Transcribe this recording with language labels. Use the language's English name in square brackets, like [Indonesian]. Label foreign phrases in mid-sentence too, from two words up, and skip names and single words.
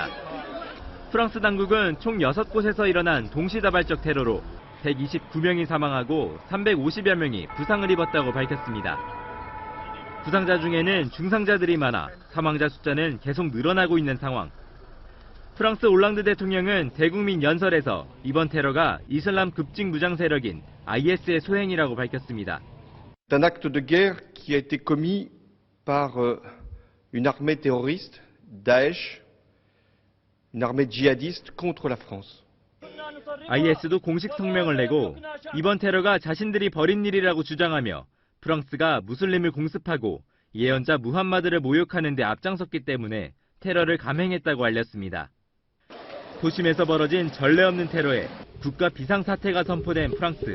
[Korean] 프랑스 당국은 총 6곳에서 일어난 동시다발적 테러로 129명이 사망하고 350여 명이 부상을 입었다고 밝혔습니다. 부상자 중에는 중상자들이 많아 사망자 숫자는 계속 늘어나고 있는 상황. 프랑스 올랑드 대통령은 대국민 연설에서 이번 테러가 이슬람 급진 무장 세력인 IS의 소행이라고 밝혔습니다. [French] C'est un acte de guerre qui a été commis par une armée terroriste, Daesh, une armée djihadiste contre la France. [Korean] IS도 공식 성명을 내고 이번 테러가 자신들이 벌인 일이라고 주장하며 프랑스가 무슬림을 공습하고 예언자 무함마드를 모욕하는 데 앞장섰기 때문에 테러를 감행했다고 알렸습니다. 도심에서 벌어진 전례 없는 테러에 국가 비상사태가 선포된 프랑스.